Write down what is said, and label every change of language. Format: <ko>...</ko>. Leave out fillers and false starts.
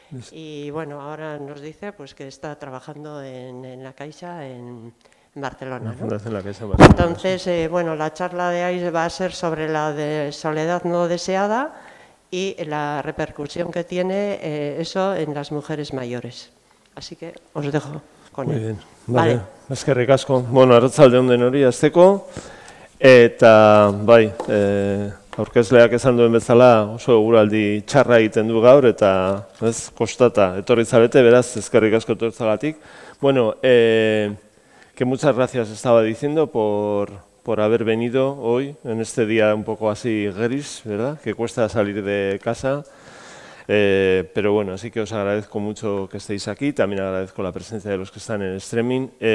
<es>Y bueno, ahora nos dice que está trabajando en La Caixa en Barcelona, ¿no? Entonces, bueno, la charla de hoy va a ser sobre la soledad no deseada y la repercusión que tiene eso en las mujeres mayores. Así que os dejo con él. Muy bien, vale.</es> <eu>Eskerrik asko. Bueno, arratsaldeon denori hasteko, eta bai, aurkezleak esan duen bezala oso eguraldi txarra egiten du gaur, eta kostata etorri zarete, beraz, eskerrik asko etortzagatik.</eu> <es>Bueno, que muchas gracias estaba diciendo por haber venido hoy, en este día un poco así gris, ¿verdad? Que cuesta salir de casa, pero bueno, así que os agradezco mucho que estéis aquí, también agradezco la presencia de los que están en el streaming.</es>